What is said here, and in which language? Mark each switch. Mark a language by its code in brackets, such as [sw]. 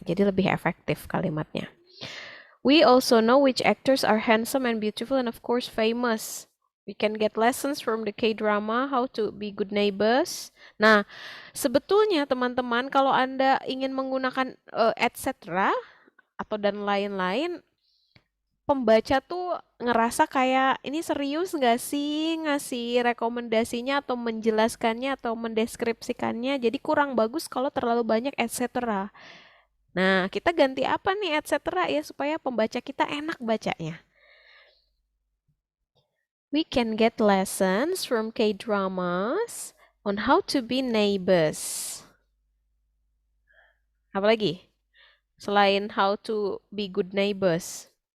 [id] Jadi lebih efektif kalimatnya. [en] We also know which actors are handsome and beautiful and of course famous. We can get lessons from the K-drama how to be good neighbors. [id] Nah, sebetulnya teman-teman kalau Anda ingin menggunakan etc. atau dan lain-lain, pembaca tuh ngerasa kayak ini serius nggak sih ngasih rekomendasinya atau menjelaskannya atau mendeskripsikannya. Jadi kurang bagus kalau terlalu banyak etc. Nah, kita ganti apa nih etc. ya supaya pembaca kita enak bacanya. [en] We can get lessons from K-dramas on how to be neighbors. [id] Apa lagi? Selain [en] how to be good neighbors.